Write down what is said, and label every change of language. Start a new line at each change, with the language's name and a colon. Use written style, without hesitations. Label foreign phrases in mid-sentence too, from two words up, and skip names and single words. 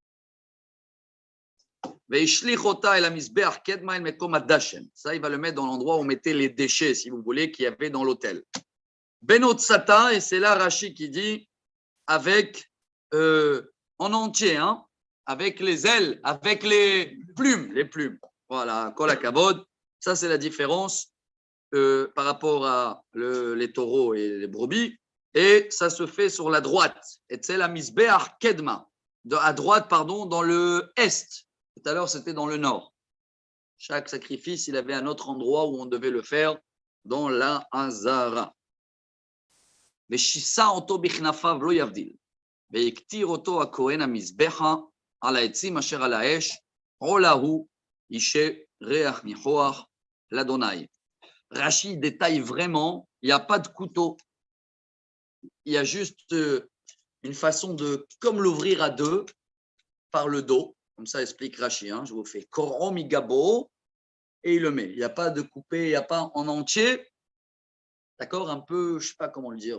French: Ça, il va le mettre dans l'endroit où on mettait les déchets, si vous voulez, qu'il y avait dans l'autel. Benotsata, et c'est là Rashi qui dit avec en entier, hein, avec les ailes, avec les plumes. Voilà,
Hebrew: כל הכבוד.
French: Ça, c'est la différence par rapport à les taureaux et les brebis. Et ça se fait sur la droite. Et c'est la
Hebrew: מזבח קדמה,
French: à droite, pardon, dans le est. Tout à l'heure, c'était dans le nord. Chaque sacrifice, il avait un autre endroit où on devait le faire, dans la Hazara.
Hebrew: ושסה אותו בכנפיו לא יבדיל, ויקטיר אותו הכהן המזבחה על העצים אשר על האש, עולה הוא אישה ריח ניחוח לאדוני.
French: Rashi détaille vraiment, il n'y a pas de couteau, il y a juste une façon de, comme l'ouvrir à deux, par le dos, comme ça explique Rashi, hein, je vous fais Korom Igabo, et il le met. Il n'y a pas de coupé, il n'y a pas en entier. D'accord, un peu, je ne sais pas comment le dire.